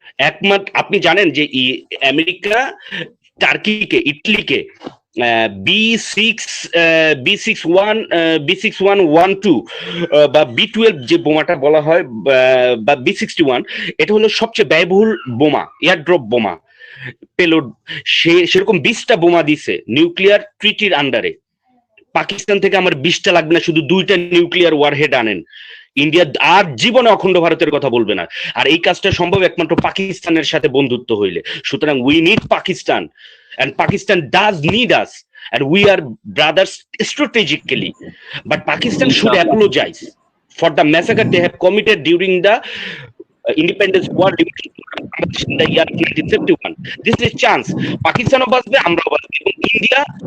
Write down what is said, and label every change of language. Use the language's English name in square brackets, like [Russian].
[Bangla] একমাত্র আপনি জানেন যে আমেরিকা টার্কিকে, ইটালিকে B6112 বা B12 যে বোমাটা বলা হয় বা B61, এটা হলো সবচেয়ে ব্যয়বহুল বোমা, এয়ারড্রপ বোমা পেলোড। সেরকম 20টা বোমা দিছে নিউক্লিয়ার ট্রিটির আন্ডারে। পাকিস্তান থেকে আমার 20টা লাগবে না, শুধু 2টা নিউক্লিয়ার ওয়ারহেড আনেন, ইন্ডিয়া আর জীবনে অখণ্ড ভারতের কথা বলবে না। আর এই কাজটা সম্ভব একমাত্র পাকিস্তানের সাথে বন্ধুত্ব হইলে। [English] সুতরাং we need Pakistan, and Pakistan does need us, and we are brothers strategically, but Pakistan should apologize for the massacre they have committed during the independence war in the year 1971. This is a chance. [Bangla] Pakistanও বাঁচবে, আমরাও বাঁচবো, এবং India.